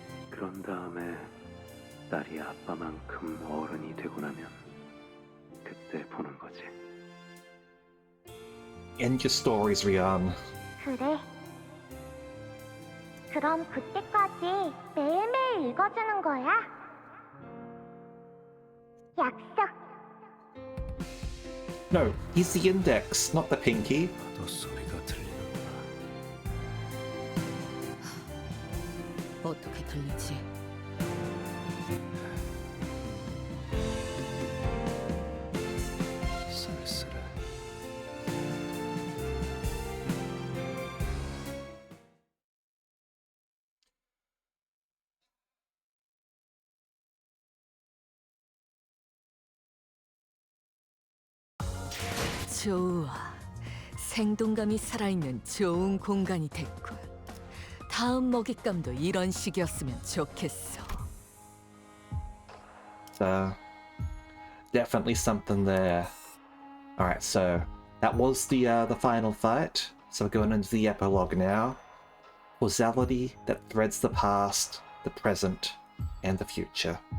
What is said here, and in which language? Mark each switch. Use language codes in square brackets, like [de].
[ko] 그런 다음에 딸이 아빠만큼 어른이 되고 나면 그때 보는 거지. [en] End your stories, Rian. [ko] 그래. 그럼 그때까지 매일매일 읽어주는 거야. 약속. [en] No, he's the index, not the pinky. [ko] 또 소리가 들리는구나. 어떻게 들리지? 쓸쓸해. 좋아. 생동감이 살아있는 좋은 공간이 됐군. 다음 먹잇감도 이런 식이었으면 좋겠어. [en] So, definitely something there. Alright, so that was the final fight. So we're going into the epilogue now. Causality that threads the past, the present, and the future.